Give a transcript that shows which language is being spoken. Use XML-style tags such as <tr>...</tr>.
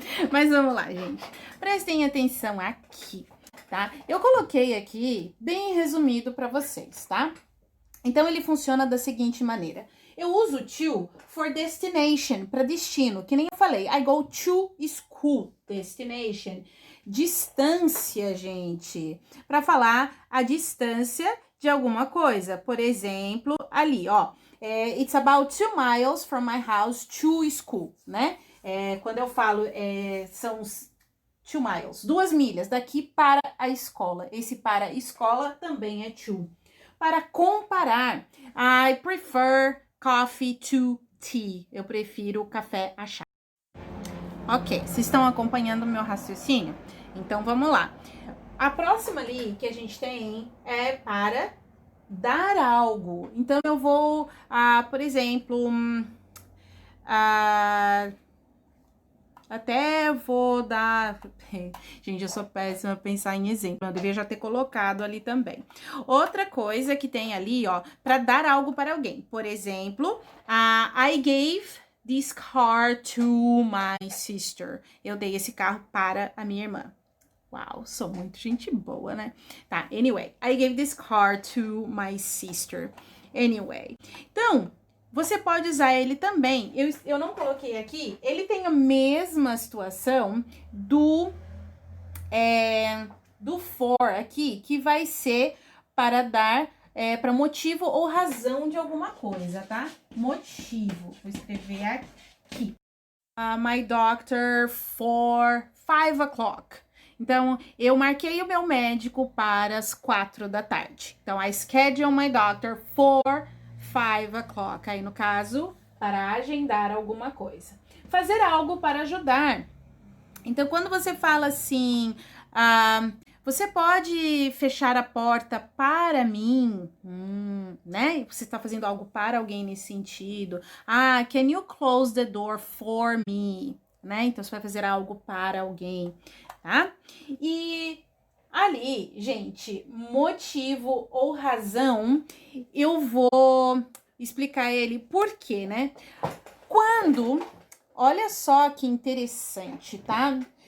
<pt>Mas vamos lá, gente. Prestem atenção aqui, tá? Eu coloquei aqui bem resumido para vocês, tá? Então, ele funciona da seguinte maneira. Eu uso to</pt> <en>for destination,</en> <pt>para destino, que nem eu falei.</pt> <en>I go to school, destination.</en> <pt>Distância, gente, para falar a distância de alguma coisa. Por exemplo, ali, ó.</pt> <en>It's about 2 miles from my house to school,</en> <pt>né? Quando eu falo, são 2 miles, 2 milhas daqui para a escola. Esse para a escola também é to. Para comparar,</pt> <en>I prefer coffee to tea.</en> <pt>Eu prefiro café a chá. Ok, vocês estão acompanhando o meu raciocínio? Então, vamos lá. A próxima ali que a gente tem é para dar algo. Então, eu vou, por exemplo, até vou dar... Gente, eu sou péssima pra pensar em exemplo. Eu devia já ter colocado ali também. Outra coisa que tem ali, ó, para dar algo para alguém. Por exemplo,</pt> <en>I gave this car to my sister.</en> <pt>Eu dei esse carro para a minha irmã. Uau, sou muito gente boa, né? Tá,</pt> <en>anyway. I gave this car to my sister. Anyway.</en> <pt>Então... Você pode usar ele também. Eu não coloquei aqui. Ele tem a mesma situação do for aqui, que vai ser para dar para motivo ou razão de alguma coisa, tá? Motivo. Vou escrever aqui.</pt> <en>My doctor for 5 o'clock.</en> <pt>Então, eu marquei o meu médico para as 4 da tarde. Então,</pt> <en>I schedule my doctor for 5 o'clock,</en> <pt>aí no caso, para agendar alguma coisa. Fazer algo para ajudar. Então, quando você fala assim, você pode fechar a porta para mim, né? Você está fazendo algo para alguém nesse sentido.</pt> <en>Can you close the door for me?</en> <pt>Né? Então, você vai fazer algo para alguém, tá? E... ali, gente, motivo ou razão, eu vou explicar ele por quê, né? Quando, olha só que interessante, tá?</pt>